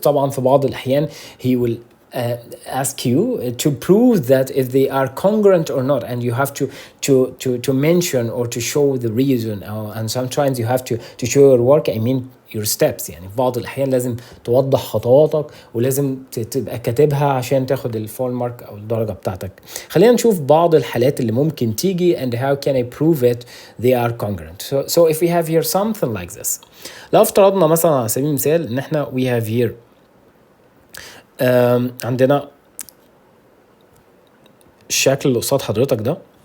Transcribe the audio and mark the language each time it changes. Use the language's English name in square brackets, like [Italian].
[Arabic] طبعا في بعض الأحيان [English] he will ask you to prove that if they are congruent or not, and you have to mention or to show the reason, and sometimes you have to show your work. I mean your steps. [Arabic] يعني في بعض الأحيان لازم توضح خطواتك ولازم تبقى كاتبها عشان تاخد الفول مارك أو الدرجة بتاعتك. خلينا نشوف بعض الحالات اللي ممكن تيجي [English] and how can I prove it they are congruent. So if we have here something like this. [Arabic] لو افترضنا مثلا على سبيل المثال ان احنا [English] we have here [Arabic] عندنا الشكل اللي قصاد حضرتك ده.